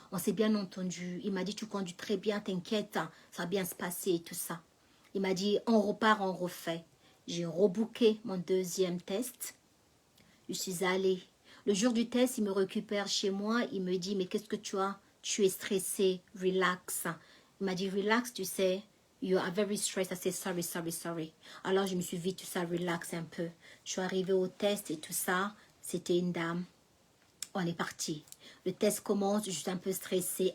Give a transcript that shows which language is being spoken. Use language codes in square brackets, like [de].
[fr] On s'est bien entendu. Il m'a dit, tu conduis très bien, t'inquiète, hein, ça va bien se passer et tout ça. Il m'a dit, on repart, on refait. J'ai rebooké mon deuxième test. Je suis allée. Le jour du test, il me récupère chez moi. Il me dit, mais qu'est-ce que tu as? Tu es stressé, relax. Il m'a dit, relax, tu sais. [en] You are very stressed. I said, sorry, sorry, sorry. [fr] Alors, je me suis vite, tout ça, relax un peu. Je suis arrivée au test et tout ça. C'était une dame. On est parti. Le test commence, je suis un peu stressée.